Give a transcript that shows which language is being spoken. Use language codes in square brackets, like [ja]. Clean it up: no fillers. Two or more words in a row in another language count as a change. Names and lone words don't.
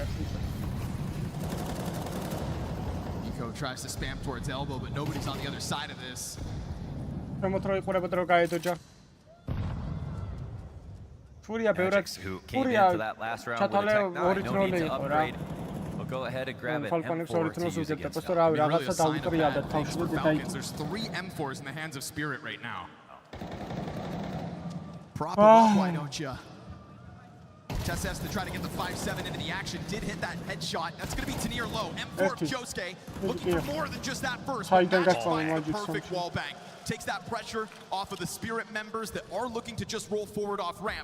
[en] Tries to spam towards elbow, but nobody's on the other side of this. Magix, who came into that last round with a tech 9, no need to upgrade. Look go ahead and grab an Falcons M4 to use against [ka] უწევთ, რა [en] Really a [ka] რაღაცა [en] sign of [ka] დაუტრია და [en] bad [ka] თავში [en] things for [ka] და [en] Falcons. There's 3 M4s in the hands of Spirit right now. Prop him up, why don't you? Tess has to try to get the 5-7 into the action. Did hit that headshot. That's going to be to near low. M4 of Josuke looking for more than just that first. But matched by a perfect wall bang. Takes that pressure off of the Spirit members that are looking to just roll forward off ramp.